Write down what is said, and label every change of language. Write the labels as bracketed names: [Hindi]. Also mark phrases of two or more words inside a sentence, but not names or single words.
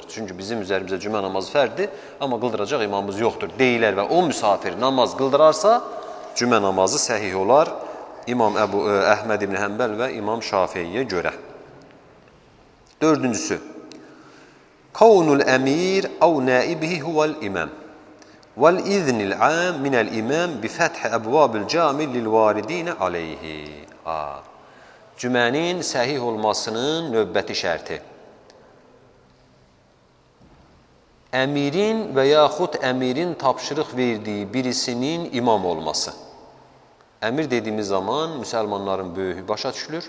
[Azerbaijani] Çünki bizim üzərimizə cümə namazı fərdir, amma qıldıracaq imamımız yoxdur deyilər və o müsafir namaz qıldırarsa, cümə namazı səhih olar İmam Əhməd ibn Həmbəl və İmam Şafiyyə görə. [Arabic] Dördüncüsü, كون الأمير أو نائبه هو الإمام. وَالْاِذْنِ الْعَامِ مِنَ الْاِمَامِ بِفَتْحِ أَبْوَابِ الْجَامِ لِلْوَارِد۪ينَ عَلَيْهِ. [Azerbaijani] Cümənin səhih olmasının növbəti şərti. Əmirin və yaxud əmirin tapşırıq verdiyi birisinin imam olması. Əmir dediyimiz zaman müsəlmanların böyüyü başa düşülür.